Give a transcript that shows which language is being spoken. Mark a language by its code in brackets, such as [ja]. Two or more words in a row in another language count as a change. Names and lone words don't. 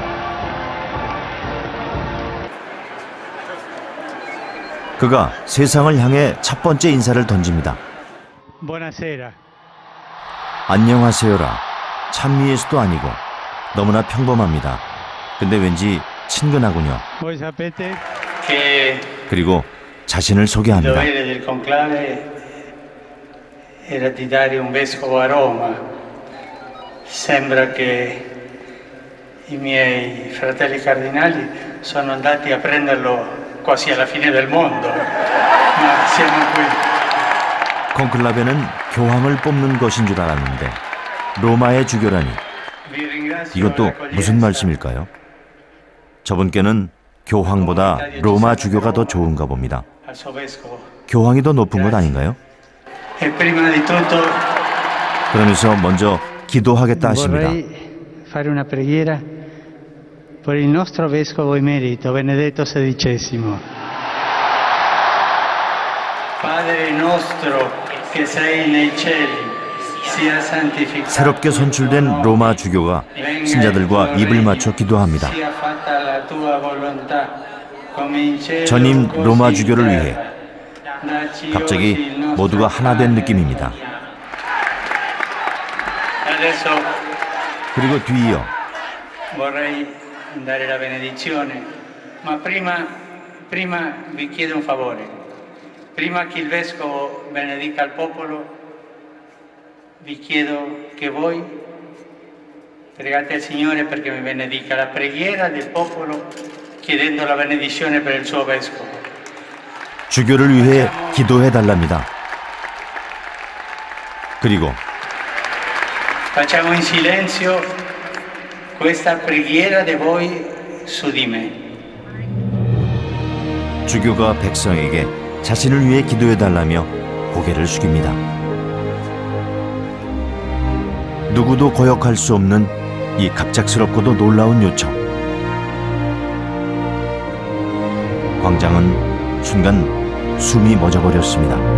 [ko] 그가 세상을 향해 첫 번째 인사를 던집니다. [it] Buonasera. [ko] 안녕하세요라. 찬미예수도 아니고 너무나 평범합니다. 근데 왠지 친근하군요. [it] Voi sapete [ko] 그리고 자신을 [it] il [ko] 소개합니다. [it] dovere del conclave era di dare un vescovo a Roma. Sembra che i miei fratelli cardinali sono andati a prenderlo quasi alla fine del mondo. Ma siamo qui. [ko] 콘클라베는 교황을 뽑는 것인 줄 알았는데 로마의 주교라니. 이것도 무슨 말씀일까요? 저분께는 교황보다 로마 주교가 더 좋은가 봅니다. 교황이 더 높은 것 아닌가요? 그러면서 먼저 기도하겠다 하십니다. [it] Vorrei fare una preghiera per il nostro vescovo emerito Benedetto XVI. Padre nostro che sei nei cieli, sia santificato. [ko] 새롭게 선출된 로마 주교가 신자들과 입을 맞춰 기도합니다. 전임 로마 주교를 위해 갑자기 모두가 하나 된 느낌입니다. 그리고 뒤이어 [it] Vorrei dare la benedizione, ma prima vi chiedo un favore. Prima che il vescovo benedica il popolo, vi chiedo che voi pregate al Signore perché mi benedica la preghiera del popolo, chiedendo la benedizione per il suo vescovo. [ko] 주교를 위해 기도해 달랍니다. 그리고 [it] Facciamo in silenzio questa preghiera di voi su di me. [ko] 주교가 백성에게 자신을 위해 기도해 달라며 고개를 숙입니다. 누구도 거역할 수 없는 이 갑작스럽고도 놀라운 요청. 광장은 순간 숨이 멎어버렸습니다.